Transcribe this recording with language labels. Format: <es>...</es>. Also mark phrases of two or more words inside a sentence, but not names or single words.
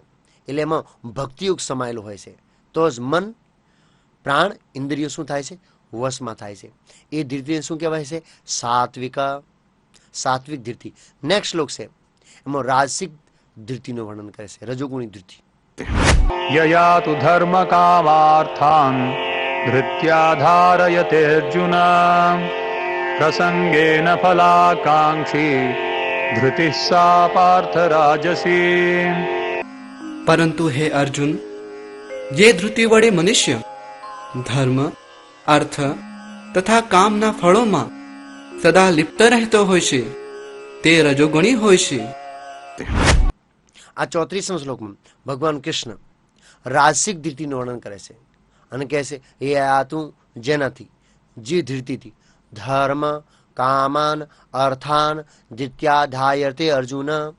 <gu>એટલે એમાં ભક્તિયોગ સમાયેલો હોય છે. તો જ મન, પ્રાણ, ઇન્દ્રિયો શું થાય છે? વશમાં થાય છે. એ ધીરતીને શું કહેવાય છે? સાત્વિક, સાત્વિક ધીરતી. નેક્સ્ટ શ્લોક છે, એમાં રાજસિક ધીરતીનું વર્ણન કરે છે, રજોગુણી ધીરતી.</gu> <sa>यया तु धर्म कामार्थान् धृत्या धारयते अर्जुन प्रसंगेन फलाकांक्षी धृतिः सा पार्थ राजसी.</sa> <gu>પરંતુ હે અર્જુન, જે ધૃતિ વડે મનુષ્ય ધર્મ, અર્થ તથા કામના ફળોમાં સદા લિપ્ત રહેતો હોય છે, તે રજોગુણી હોય છે. આ 34મા શ્લોકમાં ભગવાન કૃષ્ણ રાજસિક ધીરતીનું વર્ણન કરે છે અને કહે છે, એ આ તું જેનાથી, જે ધીરતીથી</gu> <sa>ધર્મ કામાન અર્થાન ધૃત્યા ધાયતે અર્જુન.</sa>